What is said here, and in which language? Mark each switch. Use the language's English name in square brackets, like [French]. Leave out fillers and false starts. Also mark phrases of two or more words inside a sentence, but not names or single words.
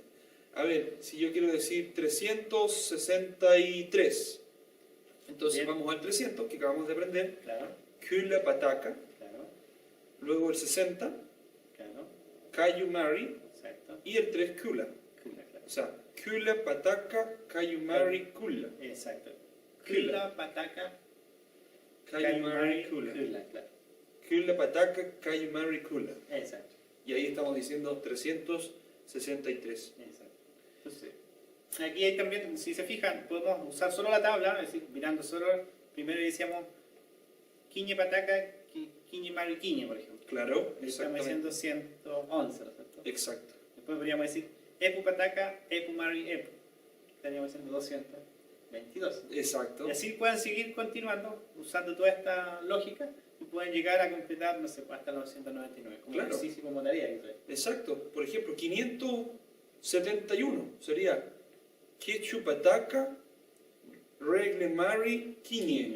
[Spanish] A ver, si yo quiero decir 363, entonces Bien. vamos al 300 que acabamos de aprender. Claro, [Mapuche] Kula pataca. [Spanish] claro, Luego el 60, claro. [Mapuche] Kayu Mari. [Spanish] Exacto. Y el 3, Kula. Claro. O sea, [Mapuche] Kula pataca, Kayu Mari, Kula. [Spanish] Exacto. Kula. [Mapuche] Kula, pataca, Kayu Mari, Kula. [Spanish] claro. [Mapuche] Kula pataca, Kayu Mari, Kula. [Spanish] Exacto. Y ahí estamos diciendo 363. Exacto. Entonces, aquí hay también, si se fijan, podemos usar solo la tabla, es decir, mirando solo, primero decíamos [Mapuche] quiñe pataca, quiñe mari quiñe, [Spanish] por ejemplo. Claro, Ahí estamos exactamente. diciendo 111, ¿no es cierto? Exacto. Después podríamos decir [Mapuche] epu pataca, epu mari epu. [Spanish] Estaríamos diciendo 222. Exacto. Y así pueden seguir continuando usando toda esta lógica y pueden llegar a completar, no sé, hasta los 999, como Claro. ejercicio, como tarea. Que trae. Exacto. Por ejemplo, 571 sería [Mapuche] Quechu pataca, Regle Mari, Quiñe.